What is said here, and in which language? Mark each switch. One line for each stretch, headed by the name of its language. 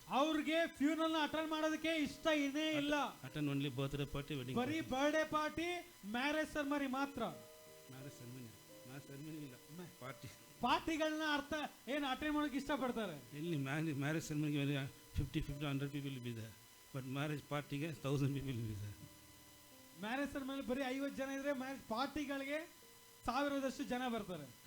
Kannada: ಅವ್ರಿಗೆ funeral attend ಮಾಡೋದಕ್ಕೆ ಇಷ್ಟ ಇದೇ ಇಲ್ಲ.
English: Attend only birthday party, wedding
Kannada: ಬರೀ ಬರ್ಡೇ ಪಾರ್ಟಿ, ಮ್ಯಾರೇಜ್ ಸೆರೆಮನಿ ಮಾತ್ರ.
English: Marriage ceremony
Kannada: ಇಲ್ಲ,
English: party.
Kannada: ಪಾರ್ಟಿಗಳನ್ನ ಏನು ಅಟೆಂಡ್ ಮಾಡೋಕೆ ಇಷ್ಟಪಡ್ತಾರೆ. ಇಲ್ಲಿ
English: marriage ceremony 50, 100 people will be there. But marriage party ಗೆ 1000 people will be there.
Kannada: Marriage ceremony ಬರೀ 50 ಜನ ಇದ್ರೆ ಮ್ಯಾರೇಜ್ ಪಾರ್ಟಿಗಳಿಗೆ 1000ದಷ್ಟು ಜನ ಬರ್ತಾರೆ.